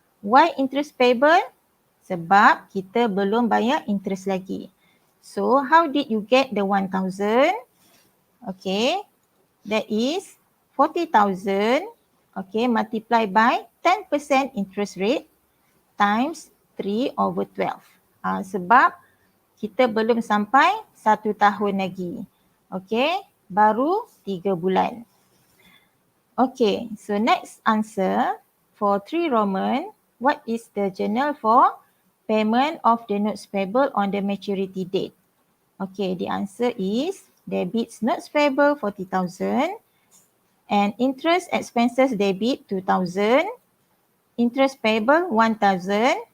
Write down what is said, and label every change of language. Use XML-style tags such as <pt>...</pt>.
<en>Why interest payable?</en> <ms>Sebab kita belum bayar interest lagi.</ms> <en>So how did you get the 1,000? Okay, that is 40,000, okay, multiplied by 10% interest rate times 3/12.</en> <ms>Sebab kita belum sampai 1 tahun lagi. Okay, baru 3 bulan.</ms> <en>Okay, so next answer for 3 Roman, what is the journal for payment of the notes payable on the maturity date? Okay, the answer is debits notes payable 40,000 and interest expenses debit 2,000, interest payable 1,000.</en>